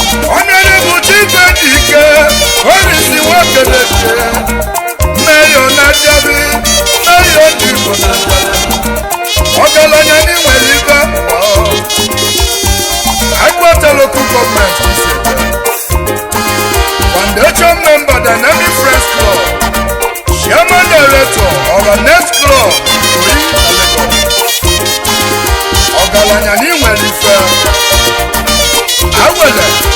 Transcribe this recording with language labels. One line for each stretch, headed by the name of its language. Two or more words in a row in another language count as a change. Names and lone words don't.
English: Honorable Chief Ejike, Horace Nwakeleke, Mayor na Jabi, Mayor Dikko na Jabi.
Igbo: Ọgaranya ndị nwere ibe abụọ. Agwata
English: local government
Igbo: isi ebe.
English: Foundation member Dynamic Friends Club, Chairman Director, Our Next Club,
Igbo: Oyi Lagos. Ọgaranya ndị nwere ife. Awele.